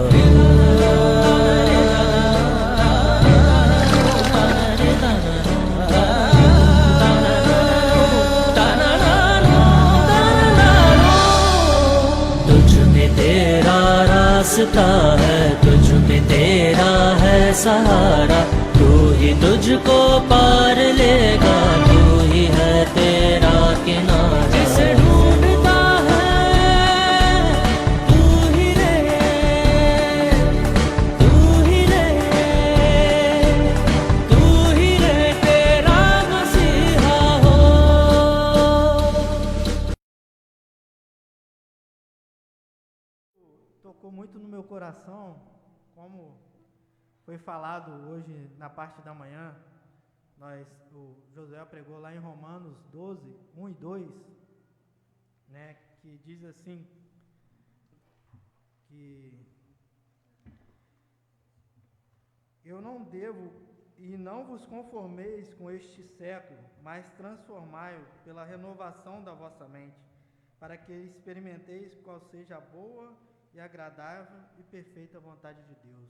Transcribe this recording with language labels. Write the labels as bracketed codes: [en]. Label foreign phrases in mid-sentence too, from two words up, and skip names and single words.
[hi] तुझ में तेरा रास्ता है, तुझ में तेरा है सहारा, तू ही तुझको पार लेगा, तू ही है तेरा किनारा। जिसे ढूंढता है तू ही रे, तू ही रे, तू ही रे तेरा मसीहा हो। [pt] Tocou muito no meu coração, como foi falado hoje na parte da manhã. O Josué pregou lá em Romanos 12, 1 e 2, né, que diz assim, que eu não devo e não vos conformeis com este século, mas transformai-o pela renovação da vossa mente, para que experimenteis qual seja a boa e agradável e perfeita vontade de Deus.